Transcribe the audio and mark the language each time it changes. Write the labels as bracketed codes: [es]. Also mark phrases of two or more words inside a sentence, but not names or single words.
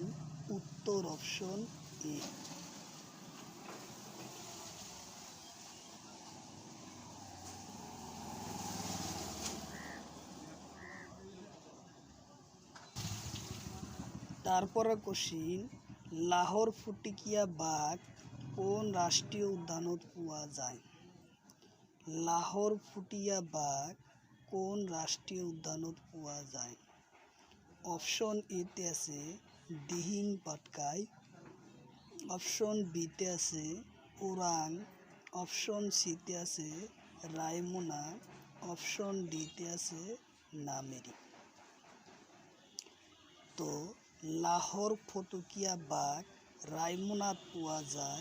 [as] উত্তর [en] option A. [as] তারপরে কোশ্চিন, লাহোর ফুটিকিয়া বাঘ কোন রাষ্ট্রীয় উদ্যানত পোৱা যায়? লাহোর ফুটিয়া বাঘ কোন রাষ্ট্রীয় উদ্যানত পোৱা যায়? অপশন এতে আছে দিহিং পাটকাই। অপশন বিতে আছে ওরাং। অপশন সিতে আছে রায়মনা। অপশন ডিতে আছে নামেরি। তো লাহোর ফটকিয়া বাঘ রায়মনাত পোৱা যায়।